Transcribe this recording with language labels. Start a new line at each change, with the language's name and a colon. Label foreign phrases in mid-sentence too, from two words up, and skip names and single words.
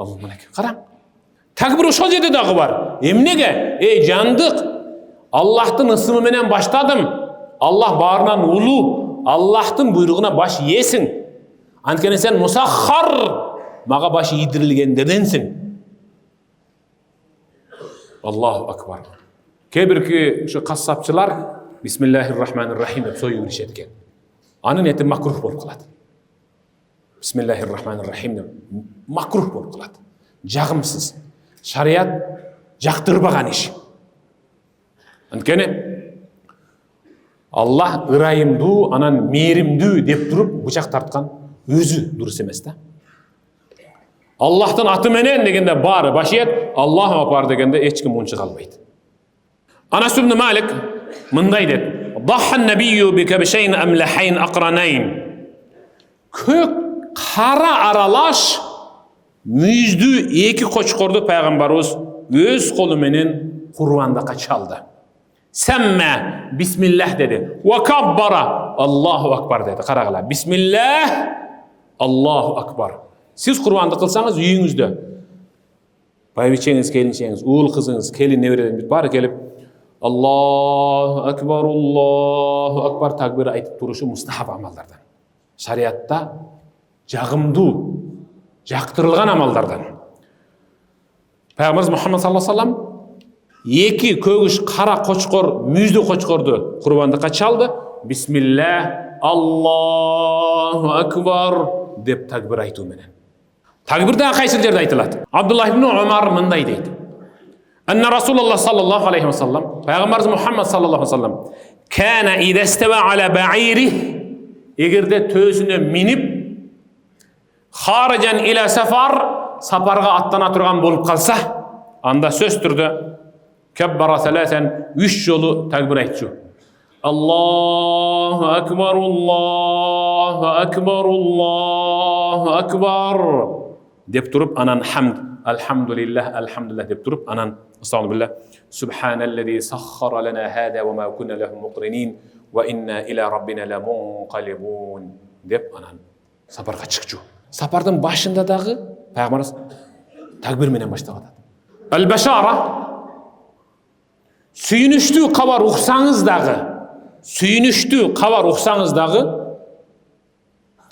Kyrgyz: Мынакей кара. Такбир ошол жерде дагы бар. Эмнеге? Эй жандык, Аллахтын ысымы менен баштадым. Аллах баарынан улуу, Аллахтын буйругуна баш ийесиң. Анткени сен мусаххар, мага башы ийдирилгендерденсиң.
Arabic: الله أكبر.
Kyrgyz: Кебирки ушу кассапчылар
Arabic: بسم الله الرحمن الرحيم
Kyrgyz: деп сою беришет экен. Анын эти макрух болуп калат.
Arabic: بسم الله الرحمن الرحيم
Kyrgyz: деп макрух болуп калат. Жагымсыз. Шарият жактырбаган иш. Анткени Аллах ырайымдуу, анан мээримдүү деп туруп бычак тарткан өзү дурус эмес да. Аллахтын аты менен дегенде баары башиет,
Arabic: الله أكبر
Kyrgyz: дегенде эч ким мунча калбайт. Анас ибн Малик мындай дейт:
Arabic: "ضحى النبي بكبشين أملحين أقرنين."
Kyrgyz: Көк кара аралаш мүйүздүү эки кочкорду пайгамбарыбыз өз колу менен курбандыкка чалды.
Arabic: سمى بسم الله деди. وكبر الله أكبر деди.
Kyrgyz: Карагыла.
Arabic: بسم الله الله أكبر.
Kyrgyz: Сиз курбандык кылсаңыз үйүңүздө байбичеңиз, келинчеңиз, уул кызыңыз, келин неберелериңиз баары келип
Arabic: الله أكبر
Kyrgyz: такбир айтып турушу мустахаб амалдардан. Шариатта жагымдуу, жактырылган амалдардан. Пайгамбарыбыз Мухаммад
Arabic: صلى الله عليه وسلم
Kyrgyz: эки көгүш кара кочкор, мүйүздүү кочкорду курбандыкка чалды.
Arabic: بسم الله الله أكبر
Kyrgyz: деп такбир айтуу менен. Такбирде кайсы жерде айтылат? Абдуллах ибн Умар мындай дейт:
Arabic: "أن رسول الله صلى الله عليه وسلم,
Kyrgyz: пайгамбарыбыз Мухаммад
Arabic: صلى الله عليه وسلم كان إذا استوى على بعيره,
Kyrgyz: эгерде төсүнө минип
Arabic: خارجا إلى سفر,
Kyrgyz: сапарга аттана турган болуп калса, анда сөз түрдө
Arabic: كبر ثلاثا
Kyrgyz: 3 жолу такбир айтчу.
Arabic: الله أكبر الله أكبر الله أكبر
Kyrgyz: деп туруп, анан
Arabic: حمد الحمد لله
Kyrgyz: деп туруп, анан
Arabic: أستغفر الله سبحان الذي سخر لنا هذا وما كنا له مقرنين وإنا إلى ربنا لمنقلبون
Kyrgyz: деп анан сапарга чыкчу. Сапардын башында дагы пайгамбарыбыз такбир менен баштап атат. Ал-башара, сүйүнүштүү кабар уксаңыз дагы такбир айтың деп атат.